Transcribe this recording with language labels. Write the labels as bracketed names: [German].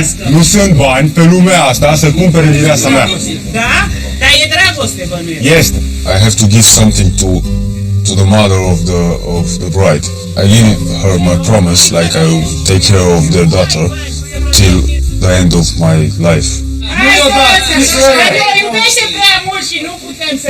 [Romanian] Nu sunt bani pe lumea asta să cumpere viața mea. Da? Dar e dragoste, bănuiesc. Este. [English] I have to give something to the mother of the bride. I give her my promise, like I will take care of their daughter till the end of my life. [Romanian] Nu-i-o dați, iubește prea mult și nu putem să...